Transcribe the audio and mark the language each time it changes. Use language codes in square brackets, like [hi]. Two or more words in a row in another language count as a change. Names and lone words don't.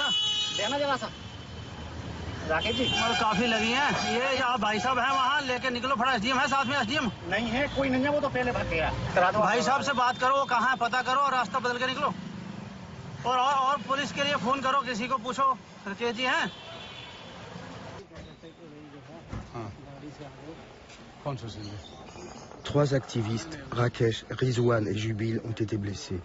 [hi] देना जरा सा राकेश जी। और काफी लगी हैं। ये आप भाई साहब हैं वहाँ, लेके निकलो। फटा एसडीएम है साथ में। एसडीएम नहीं है, कोई नहीं है, वो तो पहले भाग गया। करा दो भाई साहब से बात करो, कहाँ है पता करो और रास्ता बदल के निकलो। और पुलिस के लिए फोन करो, किसी को पूछो राकेश जी हैं। [fr] Trois activistes, Rakesh, Rizwan et Jubil, ont été blessés.